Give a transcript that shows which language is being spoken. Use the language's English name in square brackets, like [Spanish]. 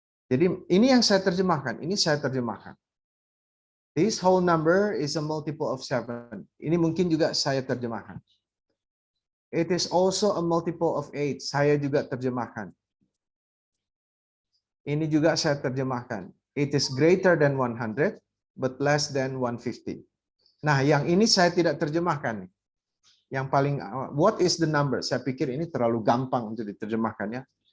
[Indonesian] Jadi ini yang saya terjemahkan, [English] This whole number is a multiple of 7. [Indonesian] Ini mungkin juga saya terjemahkan. [English] It is also a multiple of 8. [Indonesian] Saya juga terjemahkan. Ini juga saya terjemahkan. [English] It is greater than 100, but less than 150. [Indonesian] Nah, yang ini saya tidak terjemahkan. Yang paling, [English] what is the number? [Indonesian] Saya pikir ini terlalu gampang untuk diterjemahkannya.